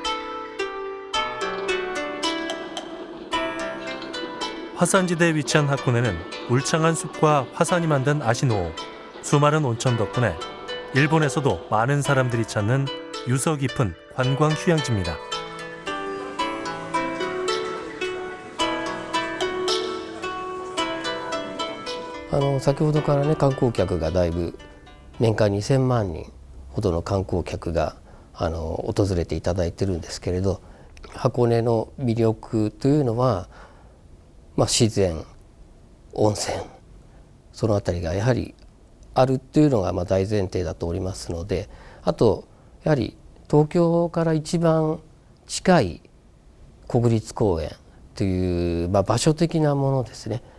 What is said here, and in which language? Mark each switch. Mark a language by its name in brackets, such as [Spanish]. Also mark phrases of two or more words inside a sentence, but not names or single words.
[Korean] 화산지대에 위치한 하코네는 울창한 숲과 화산이 만든 아시노호, 수많은 온천 덕분에 일본에서도 많은 사람들이 찾는 유서 깊은 관광 휴양지입니다. [Japanese] 先ほどからね、観光客がだいぶ年間2000万人ほどの観光客が訪れていただいてるんですけれど、箱根の魅力というのは、自然、温泉、そのあたりがやはりあるというのが大前提だとおりますので、あとやはり東京から一番近い国立公園という、場所的なものですね。